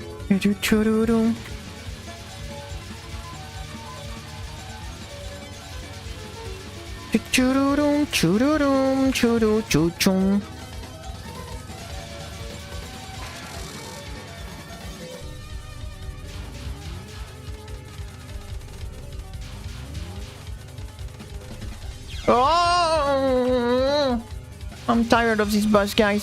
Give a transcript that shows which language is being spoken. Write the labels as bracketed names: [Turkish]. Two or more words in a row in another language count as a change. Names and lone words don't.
[English] Choo-choo-choo-doo-doo. Choo-doo-doo, choo-doo-doo, choo-doo-choo-choo. Oh! I'm tired of this boss, guys.